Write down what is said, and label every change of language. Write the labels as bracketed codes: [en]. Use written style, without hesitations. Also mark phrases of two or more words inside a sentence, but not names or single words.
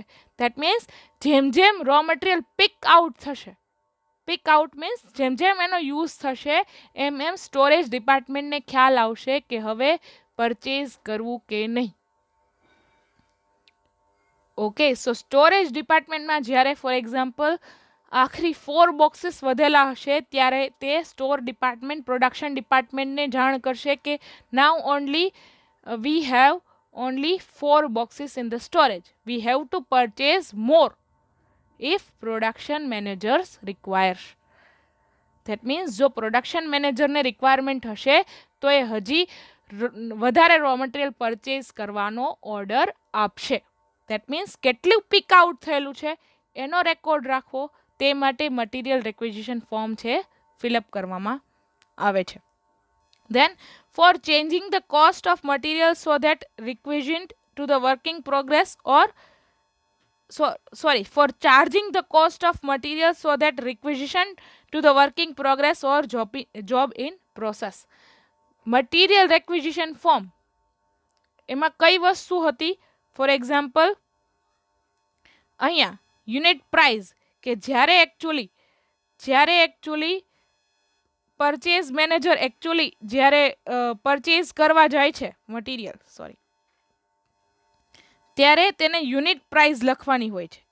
[en] that means [gu] જેમ જેમ [en] raw material pick out means [gu] જેમ જેમ એનો યુઝ થશે એમ એમ [en] storage department [gu] ખ્યાલ આવશે કે હવે પરચેઝ કરવું કે નહીં. [en] okay, so storage department [gu] જ્યારે [en] for example [gu] આખરી 4 બોક્સીસ વધેલા હશે ત્યારે તે [en] store department production department [gu] જાણ કરશે કે [en] now only we have only 4 boxes in the storage. We have to purchase more if production managers requires. That means [gu] જો [en] production manager [gu] રિક્વાયરમેન્ટ હશે તો એ હજી વધારે [en] raw material [gu] પરચેઝ કરવાનો ઓર્ડર આપશે. [en] that means [gu] કેટલું [en] pick out [gu] થયેલું છે એનો રેકોર્ડ રાખવો, તે માટે [en] material requisition form [gu] છે ફિલઅપ કરવામાં આવે છે. [en] Then for changing the cost of material so that requisite to the working progress or for charging the cost of material so that requisition to the working progress or job in process. Material requisition form [gu] એમાં કઈ વસ્તુ હતી? [en] for example [gu] અહીંયા [en] unit price [gu] કે જ્યારે એકચ્યુઅલી [en] purchase manager [gu] જ્યારે પરચેઝ કરવા જાય છે મટીરિયલ ત્યારે તેને [en] unit price [gu] લખવાની હોય છે.